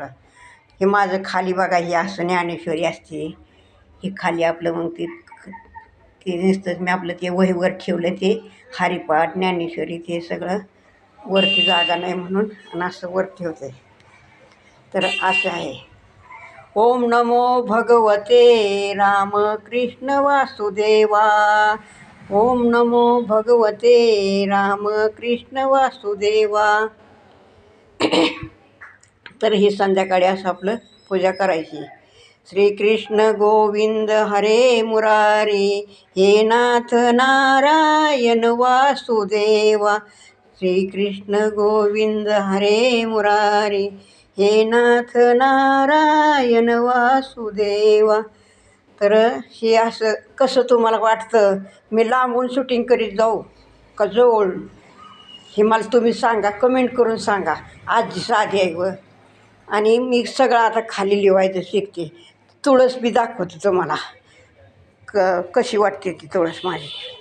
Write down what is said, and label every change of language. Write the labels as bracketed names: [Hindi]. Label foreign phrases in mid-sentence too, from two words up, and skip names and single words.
[Marathi] हे माझं खाली बघा, ही असं ज्ञानेश्वरी असते. हे खाली आपलं मग ते नुसतं मी आपलं ते वहीवर ठेवलं, ते हरिपाठ ज्ञानेश्वरी ते सगळं. वरती जागा नाही म्हणून आणि असं वर ठेवते. तर असं आहे. [Sanskrit] ओम नमो भगवते रामकृष्ण वासुदेवा. ओम नमो भगवते रामकृष्ण वासुदेवा. [Marathi] तर ही संध्याकाळी असं आपलं पूजा करायची. [Sanskrit] श्रीकृष्ण गोविंद हरे मुरारी, हे नाथ नारायण वासुदेवा. श्रीकृष्ण गोविंद हरे मुरारी, हे नाथ नारायण वासुदेवा. [Marathi] तर हे असं कसं तुम्हाला वाटतं, मी लांबून शूटिंग करीत जाऊ का जवळून? हे मला तुम्ही सांगा, कमेंट करून सांगा. आजी साधी आहे व. आणि मी सगळं आता खाली लिवायचं शिकते. तुळस बी दाखवते तुम्हाला कशी वाटते ती तुळस माझी.